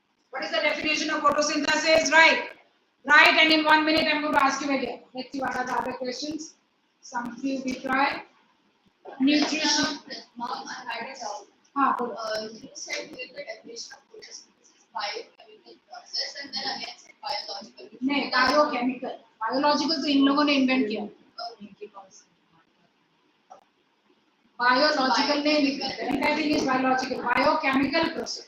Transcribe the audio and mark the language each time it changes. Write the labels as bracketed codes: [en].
[en] What is the definition of photosynthesis? Right. Right, and in 1 minute I'm going to ask you again. Let's see what are the other questions. Some few we try. Nutrition. Mom, I had a doubt. You said with the definition of photosynthesis, biochemical process, and then again said biological. [hi] नहीं, biochemical. Biological तो इन लोगों ने invent किया. [en] Biological नहीं, everything is biological. Biochemical process.